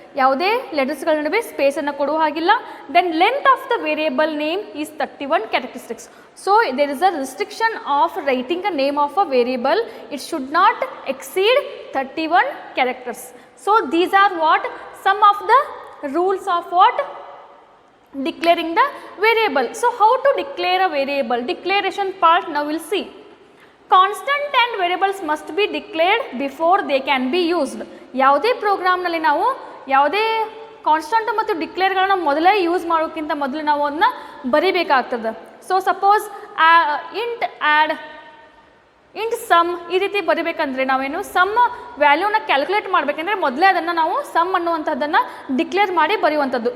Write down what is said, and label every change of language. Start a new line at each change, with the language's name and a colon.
Kannada: ಯಾವುದೇ ಲೆಟರ್ಸ್ಗಳ ನಡುವೆ ಸ್ಪೇಸನ್ನು ಕೊಡುವ ಹಾಗಿಲ್ಲ.
English: Then length of the variable name is 31 characteristics. So there is a restriction of writing a name of a variable. It should not exceed 31 characters. So these are what some of the rules of what declaring the variable. So how to declare a variable? Declaration part now we'll see. Constant and variables must be declared before they can be used.
Kannada: ಯಾವುದೇ ಪ್ರೋಗ್ರಾಮ್ನಲ್ಲಿ ನಾವು ಯಾವುದೇ constant ಮತ್ತು ಡಿಕ್ಲೇರ್ಗಳನ್ನ ಮೊದಲೇ use ಮಾಡೋಕ್ಕಿಂತ ಮೊದಲು ನಾವು ಅದನ್ನ ಬರಿಬೇಕಾಗ್ತದೆ. So suppose int add int some ಈ ರೀತಿ ಬರಿಬೇಕಂದ್ರೆ ನಾವೇನು ಸಮ್ ವ್ಯಾಲ್ಯೂನ ಕ್ಯಾಲ್ಕುಲೇಟ್ ಮಾಡಬೇಕಂದ್ರೆ ಮೊದಲೇ ಅದನ್ನು ನಾವು ಸಮ್ ಅನ್ನುವಂಥದ್ದನ್ನು ಡಿಕ್ಲೇರ್ ಮಾಡಿ ಬರೆಯುವಂಥದ್ದು.